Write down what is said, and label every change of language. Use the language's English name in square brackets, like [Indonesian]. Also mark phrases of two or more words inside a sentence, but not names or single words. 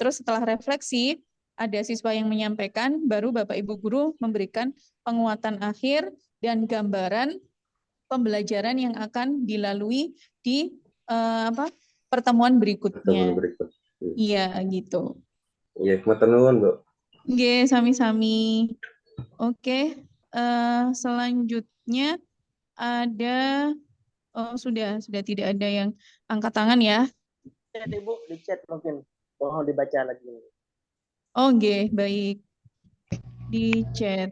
[Indonesian] Terus setelah refleksi, ada siswa yang menyampaikan, baru Bapak Ibu guru memberikan penguatan akhir dan gambaran pembelajaran yang akan dilalui di pertemuan berikutnya. Iya, gitu. Iya, [Javanese] matur nuwun, Bu. Nggih, sami-sami. [Indonesian] Oke, selanjutnya ada, sudah tidak ada yang angkat tangan ya. Ibu di chat mungkin, mohon dibaca lagi. Oh, nggih, baik. Di chat.